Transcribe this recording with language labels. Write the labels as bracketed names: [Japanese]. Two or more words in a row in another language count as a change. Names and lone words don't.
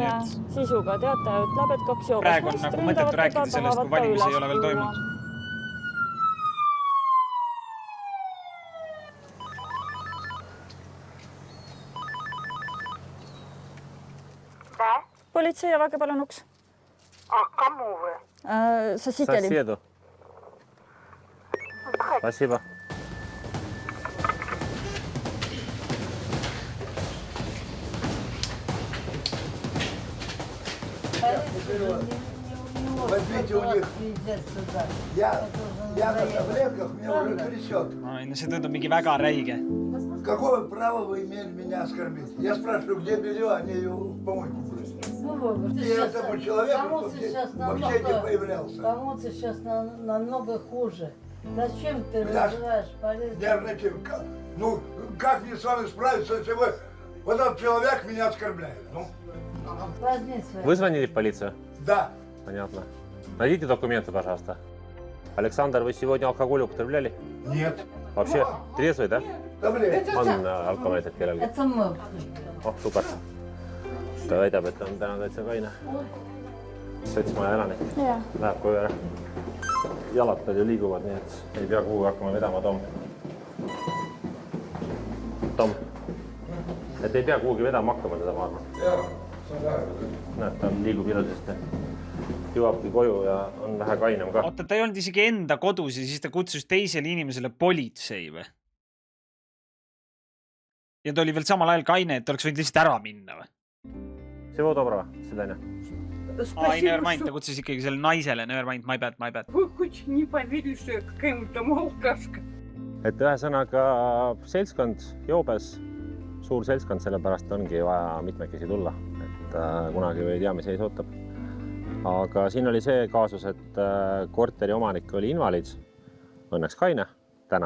[Estonian] Sisuga teataja ütleb, et 2 joobast praegu on nagu mõtet rääkida sellest, kui valimisi ei ole veel toimunud. Politsei, avage palun uks. [Russian] Кому вы? Соседи. Соседу. Спасибо. Возьмите у них. Я на таблетках, мне уже трясет. [Estonian] See tundub mingi väga räige. [Russian] Какое право вы имели меня оскорбить? Я спрашиваю, где белье, они ее в помойку бросили. И этому человеку, чтобы вообще не появлялся. Кому-то сейчас намного хуже. Зачем ты называешь полицию? Ну, как мне с вами справиться, если вы... Вот этот человек меня оскорбляет? Ну. Возьми свои. Вы звонили в полицию? Да. Понятно. Найдите документы, пожалуйста. Александр, вы сегодня алкоголь употребляли? Нет. Вообще трезвый, да? Таблетки. [Estonian] On alkoholiset kellelgi? [Russian] Это мы. [Estonian] Oh, super. Ta väidab, et on täna täitsa kaine. Setsmaja elanik. Läheb koju ära. Jalad palju liiguvad, nii et ei pea kuhugi hakkama vedama, Tom. Tom. Et ei pea kuhugi vedama hakkama teda maarma. Näed, ta liigub ilusasti. Jõuabki koju ja on vähe kainem ka. Oota, ta ei olnud isegi enda kodus ja siis ta kutsus teisele inimesele politsei või? Ja ta oli veel samal ajal kaine, et ta oleks võinud lihtsalt ära minna või? [Russian] Всего доброго. Свидания. [Estonian] Nevermind, ta kutsus ikkagi selle naisele. [English] Nevermind, my bad. [Russian] Вы хоть не поверили, что я какая-то алкашка. [Estonian] Et ühesõnaga seltskond joobes, suur seltskond, sellepärast ongi vaja mitmekesi tulla. Et kunagi ei tea, mis ees ootab. Aga siin oli see kaasus, et korteri omanik oli invaliid, õnneks kaine täna.